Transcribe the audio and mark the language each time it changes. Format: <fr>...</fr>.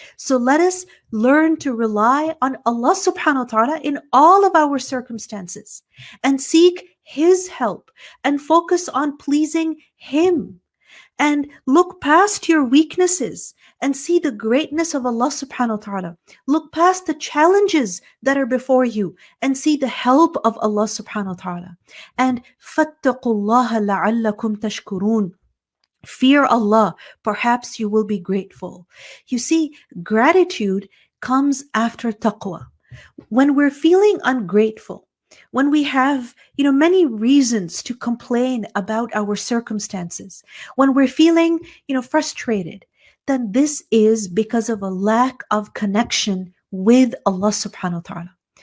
<en>So let us learn to rely on Allah subhanahu wa ta'ala in all of our circumstances and seek His help and focus on pleasing Him. And look past your weaknesses and see the greatness of Allah subhanahu wa ta'ala. Look past the challenges that are before you and see the help of Allah subhanahu wa ta'ala.</en> <ar>And فَاتَّقُوا اللَّهَ لَعَلَّكُمْ تَشْكُرُونَ.</ar> <en>Fear Allah, perhaps you will be grateful. You see, gratitude comes after taqwa. When we're feeling ungrateful, when we have, many reasons to complain about our circumstances, when we're feeling, frustrated, then this is because of a lack of connection with Allah subhanahu wa ta'ala.</en>